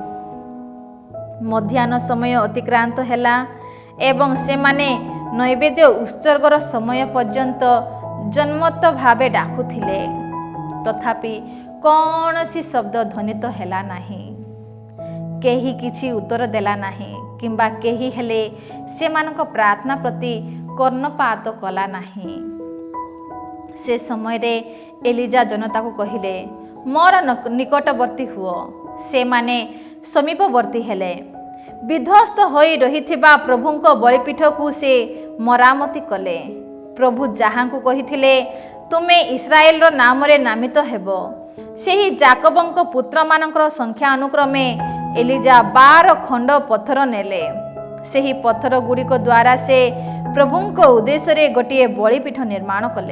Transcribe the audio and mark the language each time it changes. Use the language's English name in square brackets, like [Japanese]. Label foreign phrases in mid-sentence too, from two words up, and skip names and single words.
[Odia] ମଧ୍ୟାହ୍ନ ସମୟ ଅତିକ୍ରାନ୍ତ ହେଲା ଏବଂ ସେମାନେ ନୈବେଦ୍ୟ ଉତ୍ସର୍ଗର ସମୟ ପର୍ଯ୍ୟନ୍ତ ଜନ୍ମତ ଭାବେ ଡାକୁଥିଲେ, ତଥାପି କୌଣସି ଶବ୍ଦ ଧ୍ୱନିତ ହେଲା ନାହିଁ। କେହି କିଛି ଉତ୍ତର ଦେଲା ନାହିଁ କିମ୍ବା କେହି ହେଲେ ସେମାନଙ୍କ ପ୍ରାର୍ଥନା ପ୍ରତି କର୍ଣ୍ଣପାତ କଲା ନାହିଁ। ସେ ସମୟ ଏଲିଜା ଜନତା କୁ କହିଲେ ମୋର ନିକଟବର୍ତ୍ତୀ ହୁଅ। ସେ ମାନେ ସମୀପବର୍ତ୍ତୀ ହେଲେ। ବିଧ୍ୱସ୍ତ ହୋଇ ରହିଥିବା ପ୍ରଭୁଙ୍କ ବଳିପୀଠ କୁ ସେ ମରାମତି କଲେ। ପ୍ରଭୁ ଯାହାଙ୍କୁ କହିଥିଲେ ତୁମେ ଇସ୍ରାଏଲ ନାମ ରେ ନାମିତ ହେବ, ସେହି ଯାକୁବଙ୍କ ପୁତ୍ର ମାନଙ୍କର ସଂଖ୍ୟା ଅନୁକ୍ରମେ ଏଲିଜା 12 ଖଣ୍ଡ ପଥର ନେଲେ। ସେହି ପଥର ଗୁଡ଼ିକ ଦ୍ୱାରା ସେ ପ୍ରଭୁଙ୍କ ଉଦ୍ଦେଶ୍ୟ ରେ ଗୋଟେ ବଳିପୀଠ ନିର୍ମାଣ କଲେ।